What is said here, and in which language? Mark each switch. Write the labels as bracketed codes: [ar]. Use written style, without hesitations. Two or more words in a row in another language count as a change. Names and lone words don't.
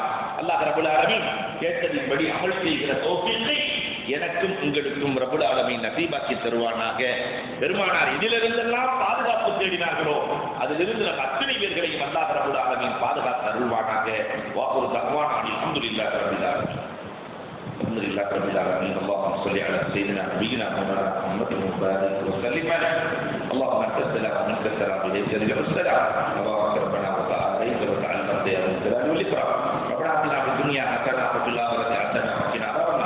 [ta] அல்லாஹ் [ar] رب العالمين [ta] கேட்டதின்படி அமல் செய்கிற தௌஃபீக்கை எனக்கும் உங்களுக்கும் [ar] رب العالمين [ta] நசீபாக்கி தருவானாக. பெருமானார் இதிலிருந்தெல்லாம் பாதுகாப்பு தேடினார்களோ அதிலிருந்து நம் அத்தனை பேர்களையும் அல்லாஹ் [ar] رب العالمين [ta] பாதுகாத்து அருள்வானாக. [ar] وآخر دعوانا الحمد لله رب العالمين. الحمد لله رب العالمين. اللهم صل على سيدنا نبينا محمد وبارك وسلم عليه. اللهم انت السلام ومنك السلام اليك يرجع السلام. تبارك ربنا وتعالى وتعالى يا ذا الجلال والاكرام. ربنا اتنا في الدنيا حسنه وفي الاخره حسنه وقنا عذاب النار.